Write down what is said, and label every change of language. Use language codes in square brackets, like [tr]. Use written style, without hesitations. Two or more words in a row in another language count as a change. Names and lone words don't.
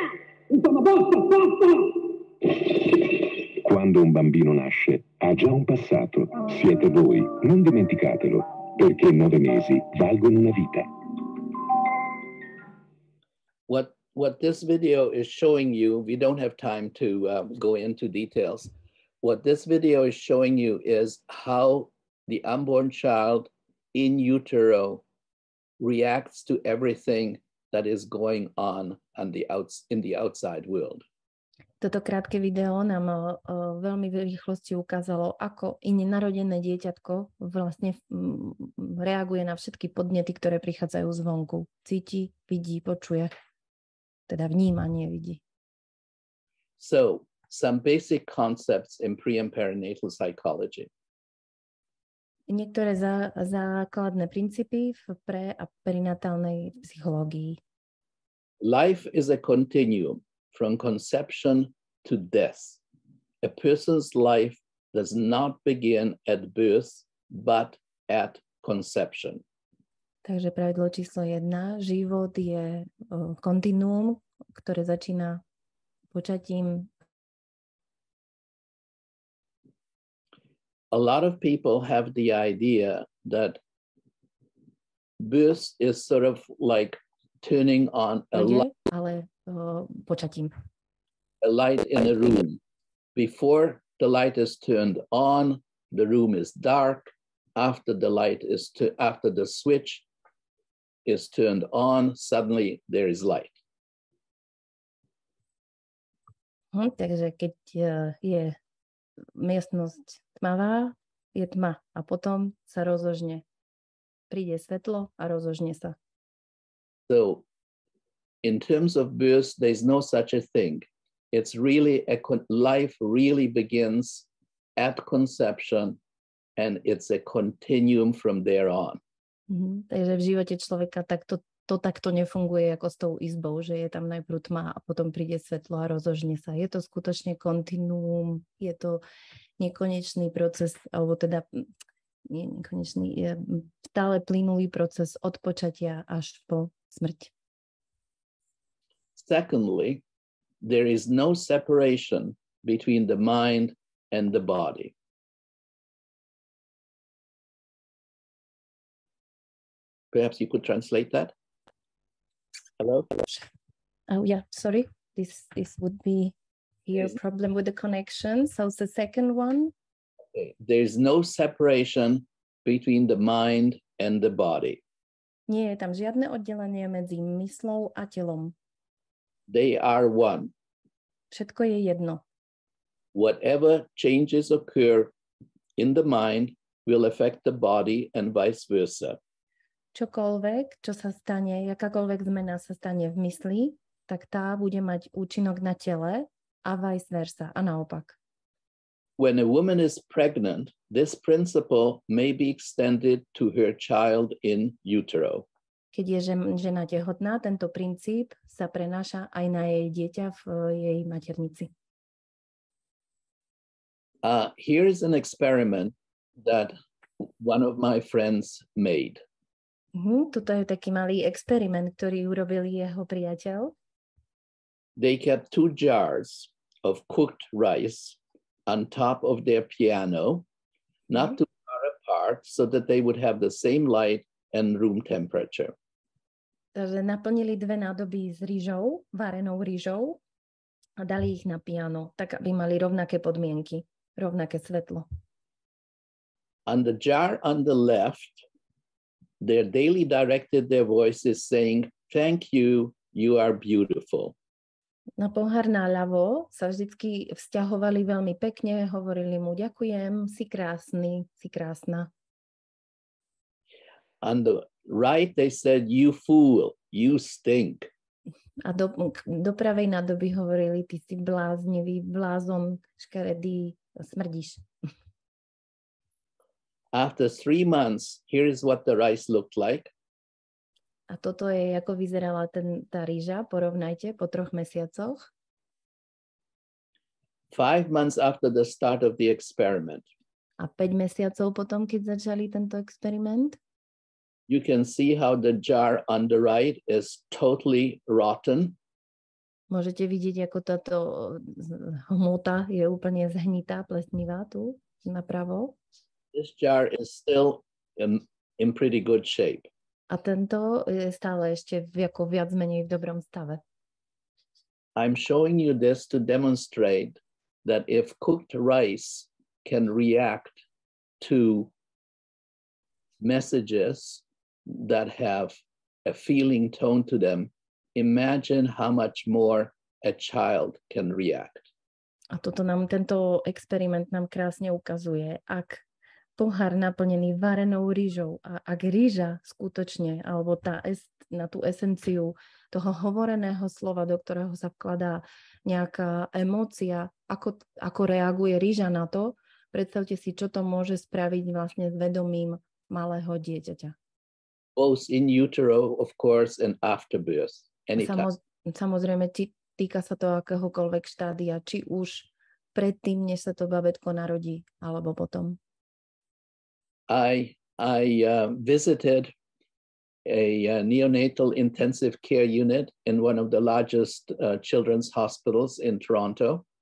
[it] Insomma, basta! Quando un bambino nasce, ha già un passato. Siete voi, non dimenticatelo, perché 9 mesi valgono una vita. [en] What this video is showing you, we don't have time to go into details. What this video is showing you is how the unborn child in utero reacts to everything that is going on in the outside world. [sk] Toto krátke video nám veľmi v rýchlosti ukázalo, ako i nenarodené dieťatko vlastne reaguje na všetky podnety, ktoré prichádzajú zvonku. Cíti, vidí, počuje. Teda vníma, nie vidí. [en] So, some basic concepts in pre- and perinatal psychology. [sk] Niektoré základné princípy v pre- a perinatálnej psychológii. [en] Life is a continuum from conception to death. A person's life does not begin at birth, but at conception. [sk] Takže pravidlo číslo 1. Život je kontinuum, ktoré začína počatím. [en] A lot of people have the idea that birth is sort of like turning on a počatím. light in a room. Before the light is turned on, the room is dark. After the switch is turned on, suddenly there is light. [sk] Takže keď je miestnosť tmavá, je tma a potom sa rozožne. Príde svetlo a rozožne sa. [en] So in terms of birth, there's no such a thing. It's really life really begins at conception, and it's a continuum from there on. [sk] Takže v živote človeka to takto nefunguje ako s tou izbou, že je tam najprv tma a potom príde svetlo a rozožne sa. Je to skutočne kontinuum, je to nekonečný proces, alebo teda nie nekonečný, je stále plynulý proces od počatia až po smrť. [en] Secondly, there is no separation between the mind and the body. Perhaps you could translate that? Hello? Oh yeah, sorry. This would be your problem with the connection. So the second one. Okay. There's no separation between the mind and the body. [sk] Nie je tam žiadne oddelenie medzi myslou a telom. [en] They are one. [sk] Všetko je jedno. [en] Whatever changes occur in the mind will affect the body and vice versa. [sk] Čokoľvek, čo sa stane, jakákoľvek zmena sa stane v mysli, tak tá bude mať účinok na tele a [la] vice versa, [sk] a naopak. [en] When a woman is pregnant, this principle may be extended to her child in utero. [sk] Keď je žena tehotná, tento princíp sa prenáša aj na jej dieťa v jej maternici. [en] Here is an experiment that one of my friends made. [sk] Tuto je taký malý experiment, ktorý urobil jeho priateľ. [en] They kept 2 jars of cooked rice on top of their piano, not too far apart, so that they would have the same light and room temperature. [sk] Takže naplnili 2 nádoby s rýžou, varenou rýžou a dali ich na piano, tak aby mali rovnaké podmienky, rovnaké svetlo. [en] On the jar on the left, they daily directed their voices saying, "Thank you, you are beautiful." [sk] Na pohár naľavo sa vždycky vzťahovali veľmi pekne, hovorili mu ďakujem, si krásny, si krásna. [en] On the right, they said, "You fool, you stink." [sk] A do pravej nádoby hovorili, ty si bláznivý, blázon, škaredý, smrdíš. [en] After 3 months, here is what the rice looked like. [sk] A toto je, ako vyzerala tá rýža, porovnajte, po 3 mesiacoch. [en] 5 months after the start of the experiment. [sk] A 5 mesiacov potom, keď začali tento experiment. [en] You can see how the jar on the right is totally rotten. [sk] Môžete vidieť, ako táto hmota je úplne zhnitá, plesnivá tu, napravo. [en] This jar is still in pretty good shape. [sk] A tento je stále ešte ako viac menej v dobrom stave. [en] I'm showing you this to demonstrate that if cooked rice can react to messages that have a feeling tone to them, imagine how much more a child can react. [sk] A tento experiment nám krásne ukazuje, ak pohár naplnený varenou rýžou a ak rýža skutočne, alebo na tú esenciu toho hovoreného slova, do ktorého sa vkladá nejaká emócia, ako reaguje rýža na to, predstavte si, čo to môže spraviť vlastne s vedomím malého dieťaťa. [en] Both in utero, of course, and after birth. [sk] Samozrejme, týka sa to akéhokoľvek štádia, či už predtým, než sa to babetko narodí, alebo potom. [en] I visited a neonatal intensive care unit in one of the largest children's hospitals in Toronto.